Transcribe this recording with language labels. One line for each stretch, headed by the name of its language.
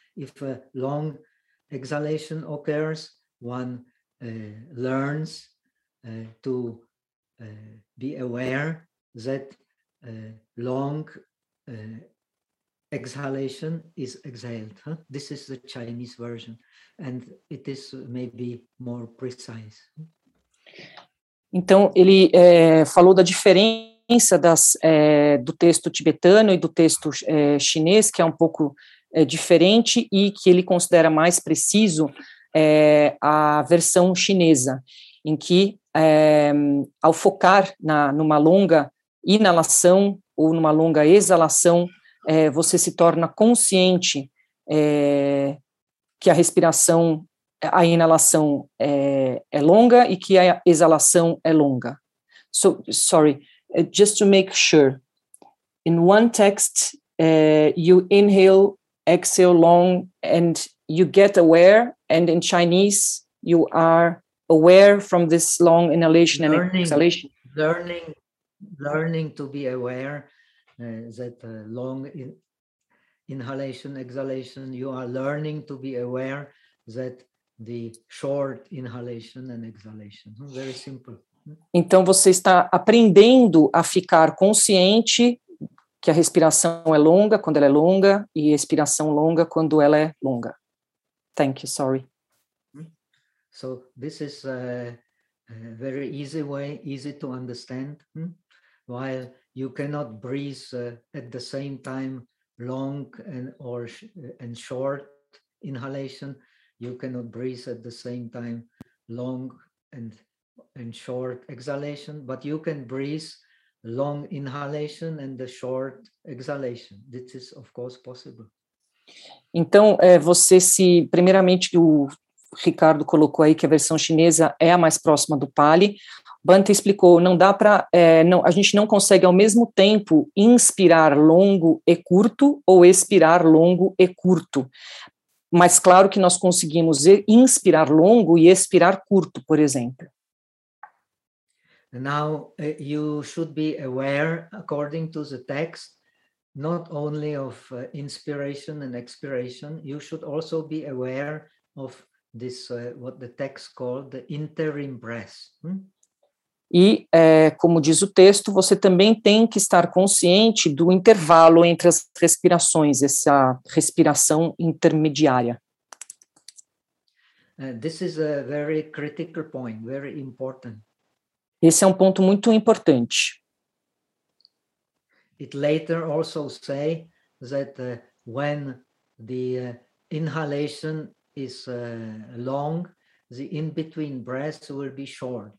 English: If a long exhalation occurs, one learns to be aware that long exhalation is exhaled. Huh? This is the Chinese version, and it is maybe more precise.
Portuguese: Então, ele falou da diferença do texto tibetano e do texto chinês, que é um pouco diferente e que ele considera mais preciso a versão chinesa, em que, ao focar numa longa inalação ou numa longa exalação, você se torna consciente que a respiração, a inalação é longa e que a exalação é longa.
English: So, sorry, just to make sure, in one text, you inhale, exhale long, and you get aware, and in Chinese, you are aware from this long inhalation and exhalation. Learning to be aware that long inhalation, exhalation, you are learning to be aware that the short inhalation and exhalation. Very simple.
Portuguese: Então, você está aprendendo a ficar consciente que a respiração é longa quando ela é longa e a expiração longa quando ela é longa.
English: Thank you, sorry. So, this is a very easy way, easy to understand. While you cannot breathe at the same time long and short inhalation, you cannot breathe at the same time long and short exhalation, but you can breathe long inhalation and the short exhalation. This is, of course, possible.
Portuguese: Então, você se, primeiramente, o Ricardo colocou aí que a versão chinesa é a mais próxima do Pali. Bante explicou, não dá para, a gente não consegue ao mesmo tempo inspirar longo e curto ou expirar longo e curto. Mas claro que nós conseguimos inspirar longo e expirar curto, por exemplo.
English: Now you should be aware, according to the text, not only of inspiration and expiration, you should also be aware of this what the text called the interim breath.
Portuguese: E, como diz o texto, você também tem que estar consciente do intervalo entre as respirações, essa respiração intermediária.
English: This is a very critical point, very important.
Portuguese: Esse é um ponto muito importante.
English: It later also say that when the inhalation is long, the in-between breaths will be short.